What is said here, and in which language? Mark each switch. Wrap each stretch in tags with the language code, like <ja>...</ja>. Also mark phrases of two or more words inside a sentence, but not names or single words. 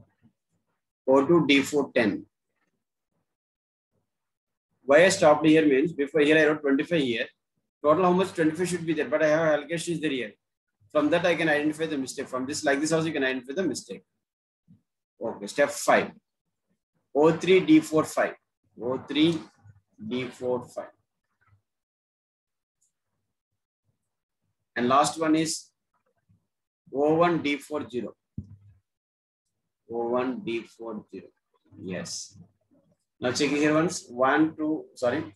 <en>O2D4 10. Why I stopped here means before here I wrote 25 here. Total how much 25 should be there, but I have allocation is there here. From that I can identify the mistake. From this like this also you can identify the mistake. Okay, step 5. O3D4 5. O3D4 5. And last one is O1D4 0. O1D4 0. Yes. Now checking here once. 1, 2, sorry.</en>